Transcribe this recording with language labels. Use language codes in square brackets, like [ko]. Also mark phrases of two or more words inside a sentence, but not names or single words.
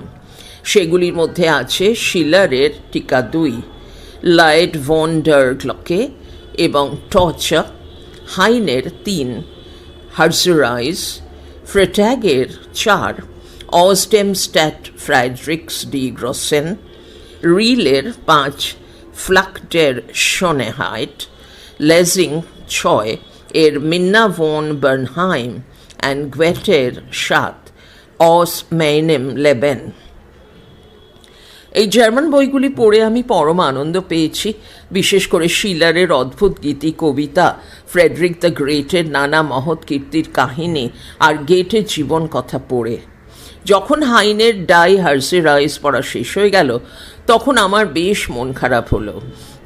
[bn] সেগুলির মধ্যে আছে শিলারের টিকা 2, লাইড ভন ডার গ্লকে এবং টর্চার, হাইনের 3, হার্জরাইজ, ফ্রেট্যাগের 4, অজডেমস্ট্যাট ফ্রাইডরিক্স ডি গ্রসেন, রিলের 5, Flach der Schönheit, Lessing 6 এর Minna von Bernheim, and Goethe'র 7 Aus meinem Leben. এই জার্মান বইগুলি পড়ে আমি পরম আনন্দ পেয়েছি, বিশেষ করে শিলারের অদ্ভুত গীতি কবিতা, ফ্রেডরিক দ্য গ্রেটের নানা মহৎ কীর্তির কাহিনী আর গেটের জীবন কথা পড়ে। যখন হাইনের ডাই হার্জেরাইজ পড়া শেষ হয়ে গেল তখন আমার বেশ মন খারাপ হলো।